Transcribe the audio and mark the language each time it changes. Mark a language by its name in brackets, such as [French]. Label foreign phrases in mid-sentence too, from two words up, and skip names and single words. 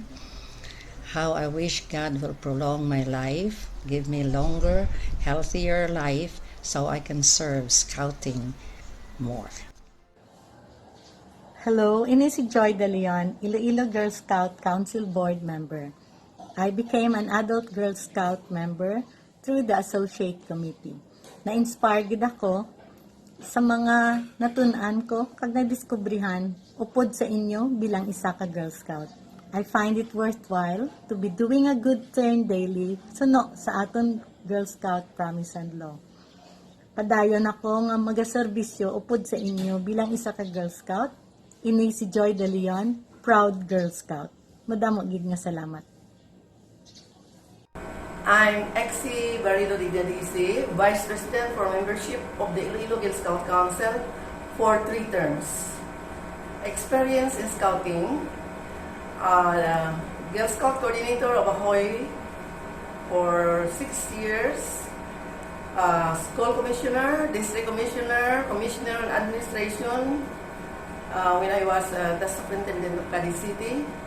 [English] How I wish God will prolong my life, give me longer, healthier life so I can serve Scouting more. Hello, [Hiligaynon] ini si Joy De Leon, Iloilo Girl Scout Council Board Member. [English] I became an adult Girl Scout member through the Associate Committee. [Hiligaynon] Na-inspire gid ako sa mga natun-an ko kag nadiskubrihan upod sa inyo bilang isa ka Girl Scout. [English] I find it worthwhile to be doing a good turn daily [Hiligaynon] suno sa aton [English] Girl Scout Promise and Law. [Hiligaynon] Padayon ako nga magaserbisyo upod sa inyo bilang isa ka Girl Scout. Ini si Joy De Leon, [English] proud Girl Scout. [Hiligaynon] Madamo gid nga salamat. [English] I'm Exie Barrido de Galice, Vice President for Membership of the Iloilo Girl Scout Council for 3 terms. Experience in Scouting, Girl Scout Coordinator of Ahoy for 6 years, School Commissioner, District Commissioner, Commissioner on Administration when I was the Superintendent of Cadiz City.